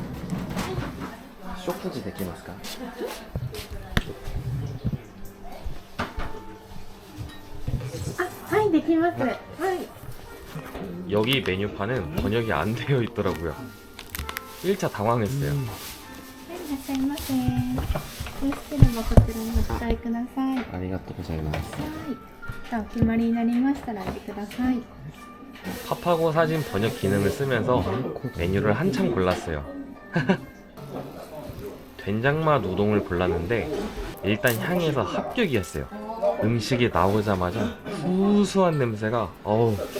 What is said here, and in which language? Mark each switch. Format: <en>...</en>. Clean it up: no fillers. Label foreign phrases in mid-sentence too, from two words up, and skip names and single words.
<ja>食事できますか?</ja> <ko>네,</ko> <ja>できます。はい。</ja> <ko>여기 메뉴판은 번역이 안 되어 있더라고요. 1차 당황했어요.</ko> <ja>はい、いらっしゃいませ。よろしければこちらにお伝えください。はい。ありがとうございます. じゃあお決まりになりましたらお入れください。</ja> <ko>팝하고 사진 번역 기능을 쓰면서 메뉴를 한참 골랐어요. 된장맛 우동을 골랐는데 일단 향에서 합격이었어요. 음식이 나오자마자 구수한 냄새가 어우.</ko>